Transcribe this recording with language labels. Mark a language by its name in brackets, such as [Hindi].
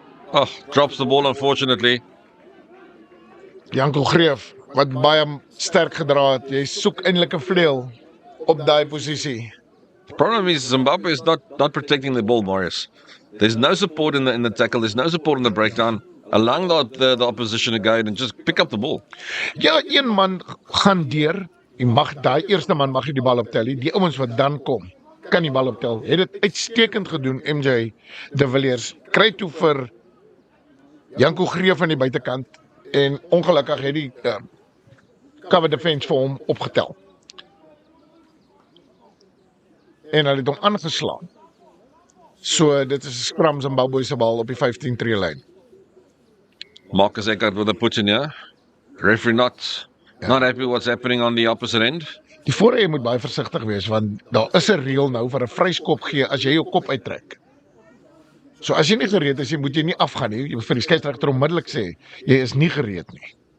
[English] Oh, drops the ball unfortunately. [Afrikaans] Janko Greef wat baie sterk gedra het. Jy soek eintlik 'n vleuel. op daai posisie. [English] The problem is Zimbabwe is not protecting the ball, Marius. There's no support in the tackle. There's no support in the breakdown. Allowing the opposition to go and just pick up the ball. [Afrikaans] Ja, een man gaan deur. Daai eerste man mag jy die bal optel. Die ouens wat dan kom, kan die bal optel. Het dit uitstekend gedoen, MJ de Villiers. Kry toe vir Janko Greef aan die buitekant en ongelukkig het die cover defense vir hom opgetel. En hulle het hom aangeslaan. So dit is 'n scrum Zimbabwe se bal op die 15-tree lyn. [English] Marcus Eckert with a put in here. Referee not happy what's happening on the opposite end. [Afrikaans] Die voorheen moet baie versigtig wees want daar is 'n reël nou vir 'n vryskop gee as jy jou kop uittrek. So as jy nie gereed is, moet jy nie afgaan nie. Jy moet vir die skeieregter onmiddellik sê jy is nie gereed nie.